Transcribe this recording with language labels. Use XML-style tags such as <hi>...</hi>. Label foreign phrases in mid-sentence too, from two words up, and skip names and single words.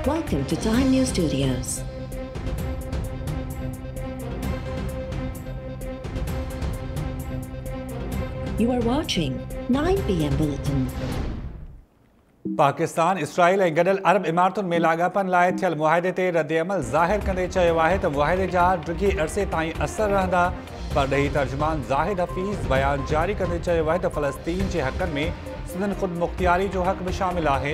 <en>Welcome to Time News Studios. You are watching 9 PM Bulletin.</en> <sd>पाकिस्तान इसराइल ऐं गॾियल अरब इमारतुनि में लाॻापनि लाइ थियल मुआहिदे ते रद्दअमल ज़ाहिर कंदे चयो आहे त मुआहिदे जा ॾुखिये अरसे ताईं असर रहंदा। परॾेही तर्जुमान ज़ाहिद हफ़ीज़ बयान जारी कंदे चयो आहे त फ़लस्तीन जे हक़नि में सिंधन ख़ुद मुख़्तियारी जो हक़ बि शामिल आहे।</sd>